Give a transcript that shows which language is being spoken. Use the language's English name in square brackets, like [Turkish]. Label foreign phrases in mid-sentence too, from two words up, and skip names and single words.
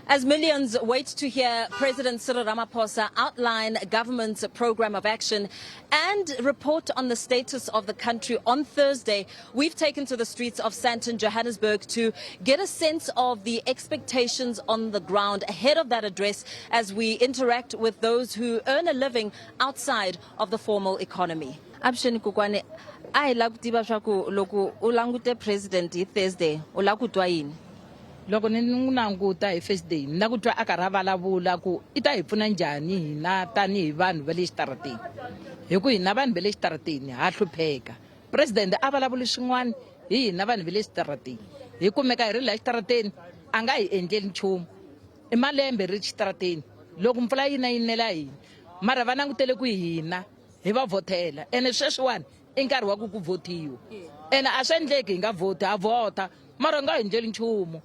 [English] As millions wait to hear President Cyril Ramaphosa outline government's program of action and report on the status of the country on Thursday, we've taken to the streets of Sandton, Johannesburg to get a sense of the expectations on the ground ahead of that address as we interact with those who earn a living outside of the formal economy. [Tsonga] Absheni Kukwane, [English] I like to [Tsonga] loku ulangute President Thursday, ulakutwa yini? Loko ni languta hi first day na ku twa aka vulavula ku i ta hi pfuna njhani hina tanihi vanhu va le xitarateni hi ku hina vanhu va le xitarateni ha hlupheka. President a vulavula swin'wana hi hina vanhu va le xitarateni hi kumeka hi ri la xitarateni a nga hi endleli nchumu i malembe ri xitarateni loko mpfula yi na yinela hina mara va langutele ku hina hi va vhotela ene sweswiwani i nkarhi wa ku votiwa ene a swi endleki hi nga vhoti ha vhota mara nga hi endleli nchumu.